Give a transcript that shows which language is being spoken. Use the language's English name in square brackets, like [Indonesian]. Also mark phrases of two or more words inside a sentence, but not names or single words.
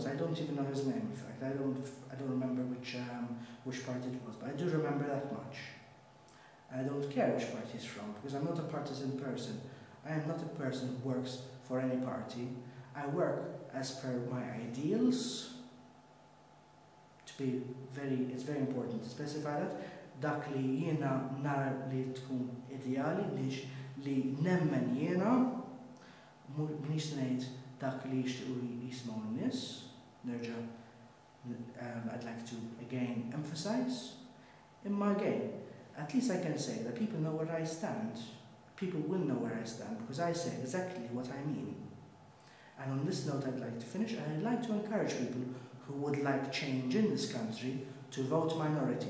[English] I don't even know his name, in fact. I don't remember which party it was, but I do remember that much. I don't care which party he's from, because I'm not a partisan person. I am not a person who works for any party. I work as per my ideals. It's very important to specify that. [Maltese] Dak li jiena nara li tkun ideali, li nemmen jiena, minix ngħid dak li jixtiequ jismgħu n-nies, nerġa' [English] I'd like to again emphasize. Imma again, at least I can say that people know where I stand. People will know where I stand because I say exactly what I mean. And on this note, I'd like to finish, and I'd like to encourage people who would like change in this country to vote minority.